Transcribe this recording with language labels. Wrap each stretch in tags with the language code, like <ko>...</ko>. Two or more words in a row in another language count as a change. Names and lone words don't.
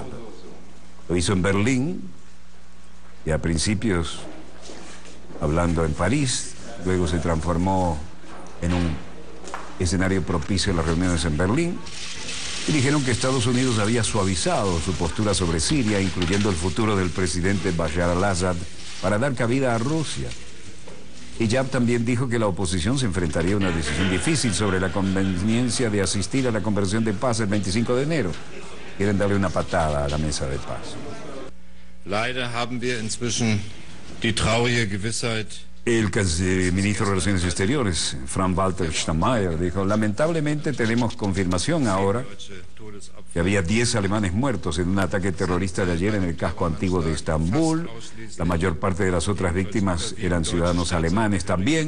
<es>Lo hizo en Berlín y a principios hablando en París, luego se transformó en un escenario propicio a las reuniones en Berlín, y dijeron que Estados Unidos había suavizado su postura sobre Siria, incluyendo el futuro del presidente Bashar al-Assad, para dar cabida a Rusia. Hiyad también dijo que la oposición se enfrentaría a una decisión difícil sobre la conveniencia de asistir a la conversación de paz el 25 de enero. Quieren darle una patada a la mesa de paz.</es> <de>Leider haben wir inzwischen die traurige Gewissheit.</de> <es>El ministro de Relaciones Exteriores, Frank-Walter Steinmeier, dijo: lamentablemente tenemos confirmación ahora que había 10 alemanes muertos en un ataque terrorista de ayer en el casco antiguo de Estambul. La mayor parte de las otras víctimas eran ciudadanos alemanes también.</es>